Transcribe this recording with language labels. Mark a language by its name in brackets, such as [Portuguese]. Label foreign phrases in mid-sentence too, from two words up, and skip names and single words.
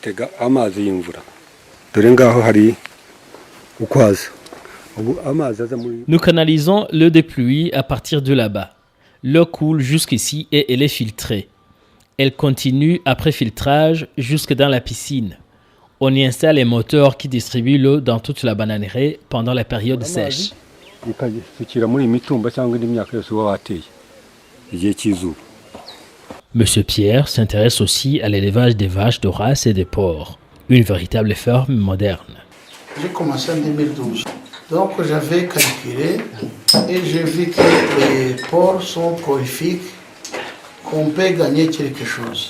[French] Nous canalisons l'eau des pluies à partir de là-bas. L'eau coule jusqu'ici et elle est filtrée. Elle continue après filtrage jusque dans la piscine. On y installe un moteur qui distribue l'eau dans toute la bananeraie pendant la période sèche. [Kinyarwanda] ikazisukira muri imitumba cyangwa indi myaka yose uba wateye igihe cy'izuba. [French] Monsieur Pierre s'intéresse aussi à l'élevage des vaches de race et des porcs, une véritable ferme moderne. J'ai commencé en 2012. Donc j'avais calculé et j'ai vu que les porcs sont prolifiques, qu'on peut gagner quelque chose.